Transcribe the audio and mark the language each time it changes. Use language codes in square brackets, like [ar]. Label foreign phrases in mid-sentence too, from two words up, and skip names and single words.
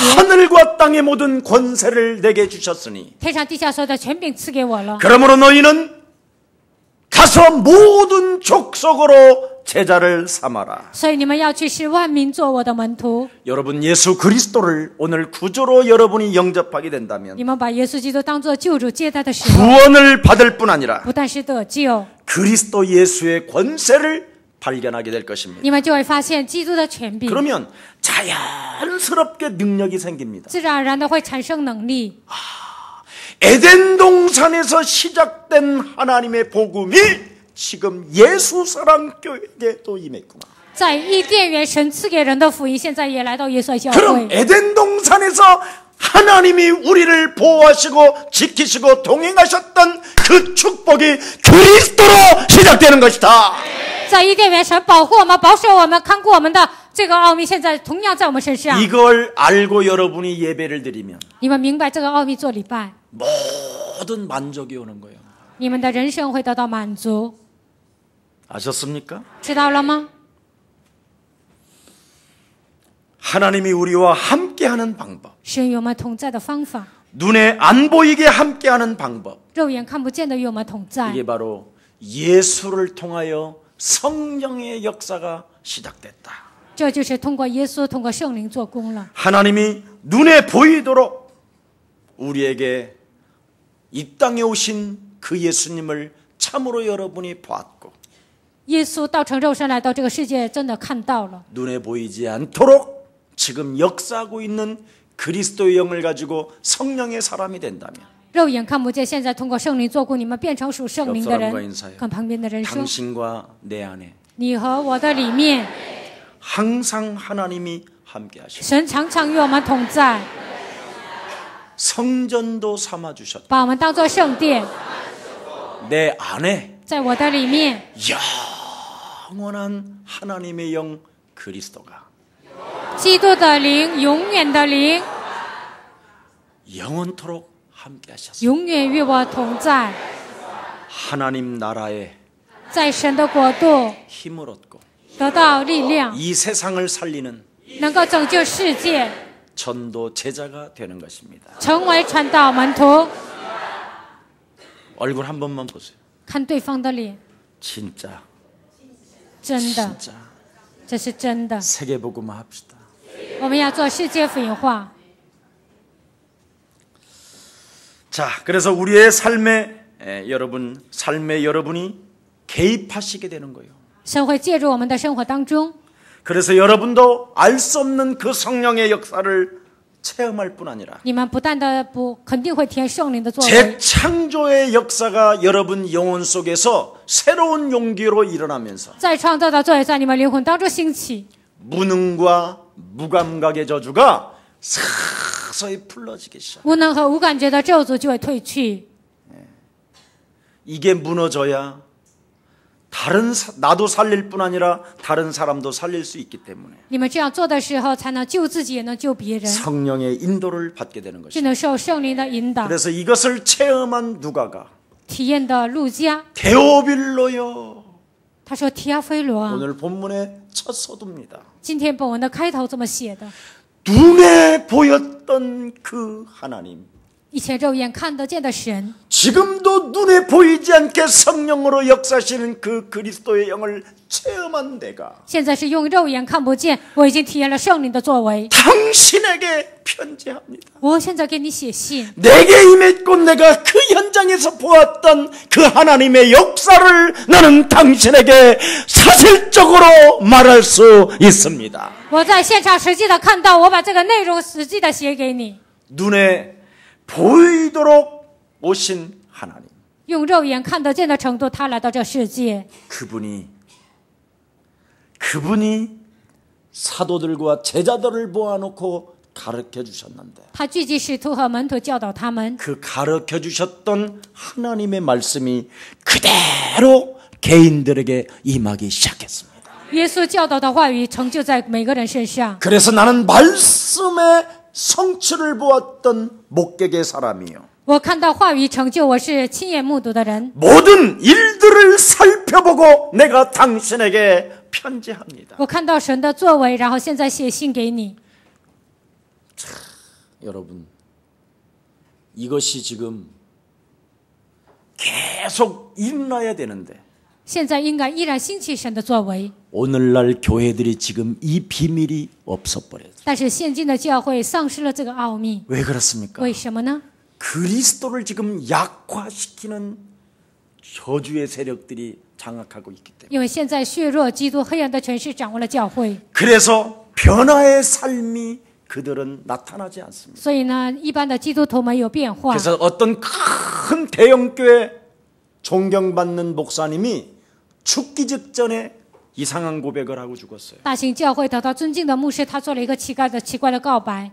[ko] 하늘과 땅의 모든 권세를 내게 주셨으니 [zh] 天上地下所有的权柄赐给我了， [ko] 그러므로 너희는 가서 모든 족속으로 제자를 삼아라. [zh] 所以你们要去使万民做我的门徒。 [ko] 여러분 예수 그리스도를 오늘 구주로 여러분이 영접하게 된다면 [zh] 你们把耶稣基督当作救主接待的时候， [ko] 구원을 받을 뿐 아니라 [zh] 不但是得救， [ko] 그리스도 예수의 권세를 발견하게 될 것입니다. [zh] 你们就会发现基督的权柄， [ko] 그러면 자연스럽게 능력이 생깁니다. [zh] 自然而然的会产生能力。 [ko] 에덴 동산에서 시작된 하나님의 복음이 지금 예수사랑교회에 또 임했구나. [zh] 在伊甸园神赐给人的福音，现在也来到耶稣教 [ko] 그럼 [zh] 会。 [ko] 에덴 동산에서 하나님이 우리를 보호하시고 지키시고 동행하셨던 그 축복이 그리스도로 시작되는 것이다. [zh] 在伊甸园，神保护我们、保守我们、看顾我们的这个奥秘，现在同样在我们身上。 [ko] 이걸 알고 여러분이 예배를 드리면 [zh] 你们明白这个奥秘做礼拜， [ko] 모든 만족이 오는 거예요. [zh] 你们的人生会得到满足， [ko] 아셨습니까? [zh] 知道了吗？ [ko] 하나님이 우리와 함께하는 방법, [zh] 神与我们同在的方法， [ko] 눈에 안 보이게 함께하는 방법, [zh] 肉眼看不见的与我们同在， [ko] 이게 바로 예수를 통하여 성령의 역사가 시작됐다. [zh] 这就是通过耶稣、通过圣灵做工了。 [ko] 하나님이 눈에 보이도록 우리에게 이 땅에 오신 그 예수님을 참으로 여러분이 보았고 [zh] 耶稣道成肉身来到这个世界，真的看到了。 [ko] 눈에 보이지 않도록 지금 역사하고 있는 그리스도의 영을 가지고 성령의 사람이 된다면 [zh] 肉眼看不见，现在通过圣灵做工，你们变成属圣灵的 [ko] 옆 사람과 [zh] 人， [ko] 인사해요. [zh] 跟旁边的人说： [ko] 당신과 내 안에 [zh] 你和我的里面， [ko] 항상 하나님이 함께 하시고 [zh] 神常常与我们同在， [ko] 성전도 삼아 주셨다. [zh] 把我们当作圣殿， [ko] 내 안에 [zh] 在我的里面， [ko] 영원한 하나님의 영 그리스도가 [zh] 基督的灵，永远的灵， [ko] 영원토록 함께 하셨습니다. [zh] 永远与我同在， [ko] 하나님 나라의 [zh] 在神的国度 [ko] 힘을 얻고 [zh] 得到力量， [ko] 이 세상을 살리는 [zh] 能够拯救世界， [ko] 전도 제자가 되는 것입니다. [zh] 成为传道门徒。 [ko] 얼굴 한 번만 보세요. [zh] 看对方的脸， [ko] 진짜 [zh] 真的， [ko] 진짜 [zh] 这是真的。 [ko] 세계복음화 합시다. [zh] 我们要做世界福音化。 [ko] 자, 그래서 우리의 삶에 여러분이 개입하시게 되는 거예요. [zh] 神会介入我们的生活当中， [ko] 그래서 여러분도 알 수 없는 그 성령의 역사를 체험할 뿐 아니라 [zh] 你们不但的肯定会体验圣灵的作为， [ko] 재창조의 역사가 여러분 영혼 속에서 새로운 용기로 일어나면서 [zh] 在创造的作为在你们灵魂当中兴起， [ko] 무능과 무감각의 저주가 서서히 풀어지기 시작. [zh] 无能和无感觉的咒诅就会退去。 [ko] 이게 무너져야 나도 살릴 뿐 아니라 다른 사람도 살릴 수 있기 때문에 [zh] 你们这样做的时候，才能救自己，也能救别人， [ko] 성령의 인도를 받게 되는 [zh] 就 [ko] 것입니다. [zh] 能受圣灵的引导。 [ko] 그래서 이것을 체험한 누가가 [zh] 体验的路加， [ko] 데오빌로요 [zh] 他说：“提阿非罗啊， [ko] 오늘 본문의 첫 서두입니다. [zh] 今天本文的开头这么写的： [ko] 눈에 보였던 그 하나님 [zh] 以前肉眼看得见的神， [ko] 지금도 눈에 보이지 않게 성령으로 역사하시는 그 그리스도의 영을 체험한 내가 [zh] 现在是用肉眼看不见，我已经体验了圣灵的作为。 [ko] 당신에게 편지합니다. [zh] 我现在给你写信， [ko] 내게 임했고 내가 그 현장에서 보았던 그 하나님의 역사를 나는 당신에게 사실적으로 말할 수 있습니다. [zh] 我在现场实际的看到，我把这个内容实际的写给你。 [ko] 눈에 보이도록 오신 하나님 [zh] 用肉眼看得见的程度，他来到这世界， [ko] 그분이 사도들과 제자들을 모아놓고 가르쳐 주셨는데 [zh] 他聚集使徒和门徒，教导他们。 [ko] 그 가르쳐 주셨던 하나님의 말씀이 그대로 개인들에게 임하기 시작했습니다. [zh] 耶稣教导的话语成就在每个人身上。 [ko] 그래서 나는 말씀의 성취를 보았던 목격의 사람이요. [zh] 我看到话语成就，我是亲眼目睹的人。 [ko] 모든 일들을 살펴보고 내가 당신에게 편지합니다. [zh] 我看到神的作为，然后现在写信给你。 [ko] 여러분, 이것이 지금 계속 일어나야 되는데 [zh] 现在应该依然兴起神的作为， [ko] 오늘날 교회들이 지금 이 비밀이 없어버렸어요. [zh] 但是现今的教会丧失了这个奥秘， [ko] 왜 그렇습니까? [zh] 为什么呢？ [ko] 그리스도를 지금 약화시키는 저주의 세력들이 장악하고 있기 때문에. [zh] 因为现在削弱基督黑暗的权势掌握了教会， [ko] 그래서 변화의 삶이 그들은 나타나지 않습니다. [zh] 所以呢，一般的基督徒没有变化。 [ko] 그래서 어떤 큰 대형교회 존경받는 목사님이 죽기 직전에 이상한 고백을 하고 죽었어요. [zh] 大型教会得到尊敬的牧师，他做了一个奇怪的告白。